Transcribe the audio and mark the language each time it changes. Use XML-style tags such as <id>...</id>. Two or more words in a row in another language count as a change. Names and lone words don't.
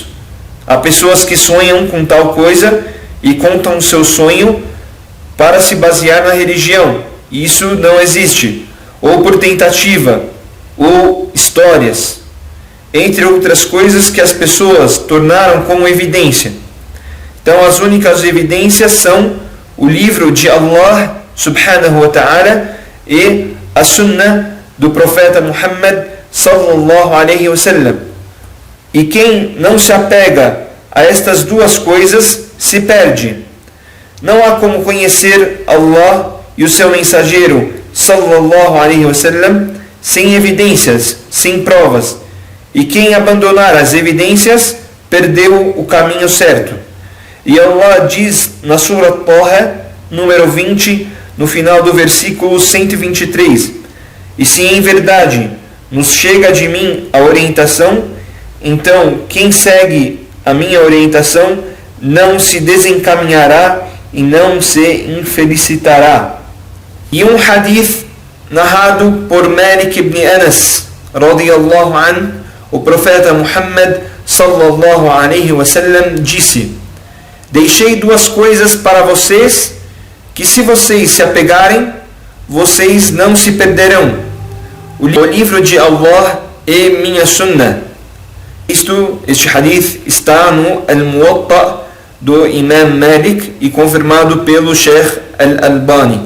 <pt>Há pessoas que sonham com tal coisa e contam o seu sonho para se basear na religião. Isso não existe. Ou por tentativa, ou histórias, entre outras coisas que as pessoas tornaram como evidência. Então, as únicas evidências são o livro de Allah</pt> <ar>سبحانه وتعالى</ar> <pt>e a Sunnah do profeta Muhammad</pt> <ar>صلى الله عليه وسلم.</ar> <pt>E quem não se apega a estas 2 coisas se perde. Não há como conhecer Allah e o seu mensageiro</pt> <ar>صلى الله عليه وسلم</ar> <pt>sem evidências, sem provas. E quem abandonar as evidências perdeu o caminho certo. E Allah diz na Surat Taha, número 20, no final do versículo 123. E se em verdade nos chega de mim a orientação, então quem segue a minha orientação não se desencaminhará e não se infelicitará. E um hadith narrado por Malik ibn Anas,</pt> <ar>رضي الله عنه,</ar> <pt>o profeta Muhammad</pt> <ar>صلى الله عليه وسلم</ar> <pt>disse: deixei duas coisas para vocês, que se vocês se apegarem, vocês não se perderão: o livro de Allah e minha sunnah. Este hadith está no Al-Muwatta do Imam Malik e confirmado pelo Sheikh Al-Albani.</pt>